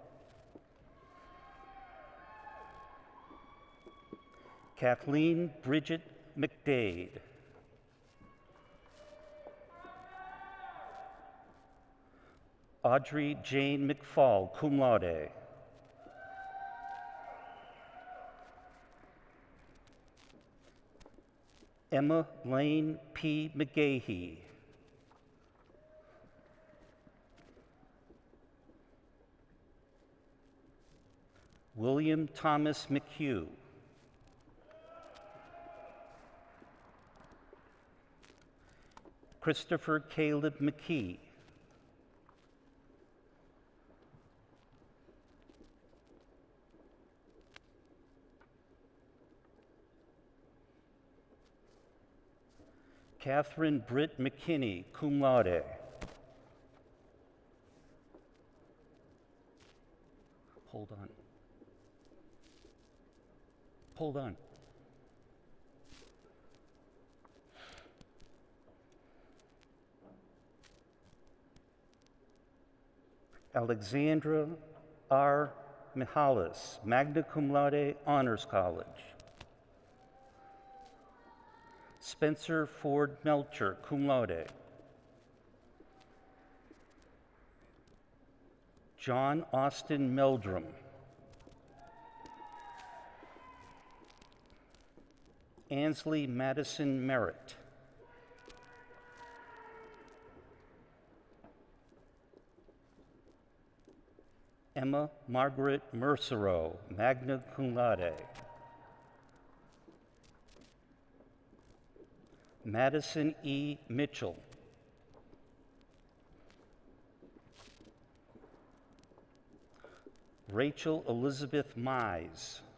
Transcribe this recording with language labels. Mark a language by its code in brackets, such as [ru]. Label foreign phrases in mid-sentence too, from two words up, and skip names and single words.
[en] Kathleen Bridget McDade. Audrey Jane McFall, [la] cum laude. [en] Emma Lane P. McGahee. William Thomas McHugh. Christopher Caleb McKee. Catherine Britt McKinney, [la] cum laude. [en] Hold on. Hold on. Alexandra R. [la] Mihalis, magna cum laude, [en] Honors College. Spencer Ford Melcher, [la] cum laude. [en] John Austin Meldrum. Ansley Madison Merritt. Emma Margaret Mercereau, [la] magna cum laude. [en] Madison E. Mitchell. Rachel Elizabeth Mize.